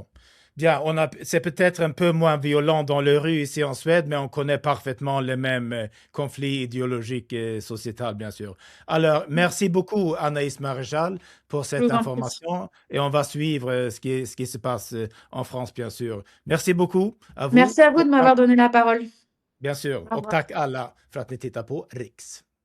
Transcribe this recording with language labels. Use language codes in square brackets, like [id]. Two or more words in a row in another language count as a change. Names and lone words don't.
[fr] Bien, c'est peut-être un peu moins violent dans les rues ici en Suède, mais on connaît parfaitement les mêmes conflits idéologiques et sociétals, bien sûr. Alors, merci beaucoup, Anaïs Maréchal, pour Je cette vous en prie. information et on va suivre ce qui se passe en France, bien sûr. Merci beaucoup à vous. Merci à vous de m'avoir donné la parole. Bien sûr, Au [sv] och [fr] revoir. [sv] tack alla för att ni tittar på Riks.